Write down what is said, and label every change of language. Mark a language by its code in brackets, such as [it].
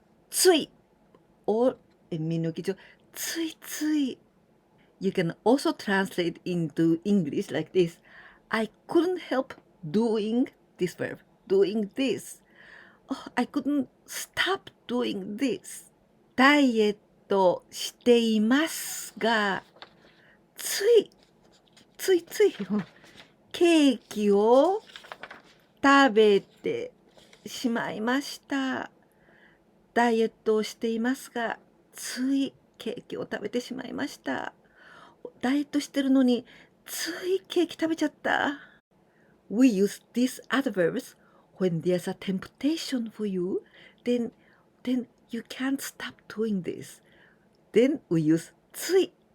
[en] つい or みのきちょついつい You can also translate into English like this. I couldn't help doing this verb, doing this. Oh, I couldn't stop doing this. [ja] ダイエットしていますが、ついケーキを食べてしまいました。ダイエットをしていますが、ついケーキを食べてしまいました。ダイエットしてるのについケーキ食べちゃった。 [en] We use these adverbs when there's a temptation for you, then you can't stop doing this. Then we use つい。